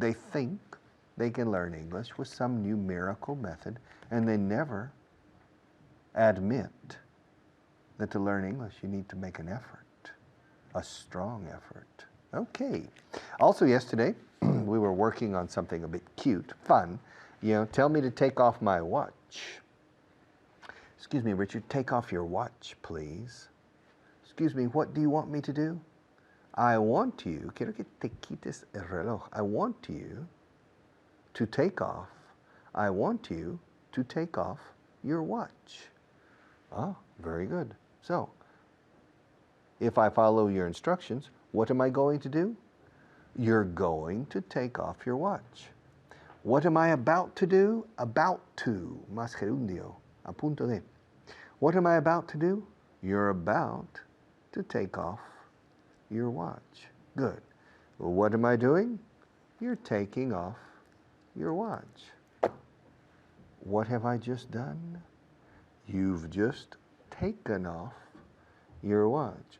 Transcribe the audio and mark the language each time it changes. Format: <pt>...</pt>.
<en>They think they can learn English with some new miracle method, and they never admit that to learn English you need to make an effort, a strong effort. Okay. Also yesterday, we were working on something a bit cute, fun. Tell me to take off my watch. Excuse me, Richard, take off your watch, please. Excuse me, what do you want me to do? I want you,</en> <es>quiero que te quites el reloj.</es> <en>I want you to take off. I want you to take off your watch. Ah, very good. So, if I follow your instructions, what am I going to do? You're going to take off your watch. What am I about to do? About to,</en> <es>más gerundio, a punto de.</es> <en>What am I about to do? You're about to take off your watch. Good. Well, what am I doing? You're taking off your watch. What have I just done? You've just taken off your watch.</en>